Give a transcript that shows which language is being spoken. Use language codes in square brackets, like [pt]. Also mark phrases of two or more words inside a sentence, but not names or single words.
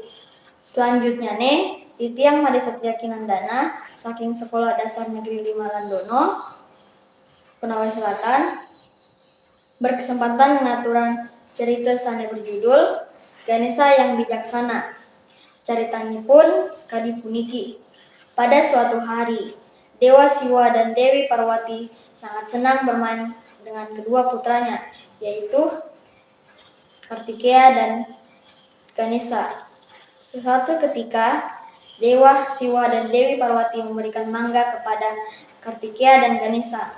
[id] Selanjutnya titiang Made Satria Kinandana saking Sekolah Dasar Negeri 5 Landono, Konawe Selatan, berkesempatan mengaturan cerita sane berjudul Ganesha yang Bijaksana. [ban] Caritanyipun sekadi puniki. [id] Pada suatu hari, Dewa Siwa dan Dewi Parwati sangat senang bermain dengan kedua putranya, yaitu Kartikeya dan Ganesha. Suatu ketika, Dewa Siwa dan Dewi Parwati memberikan mangga kepada Kartikeya dan Ganesha.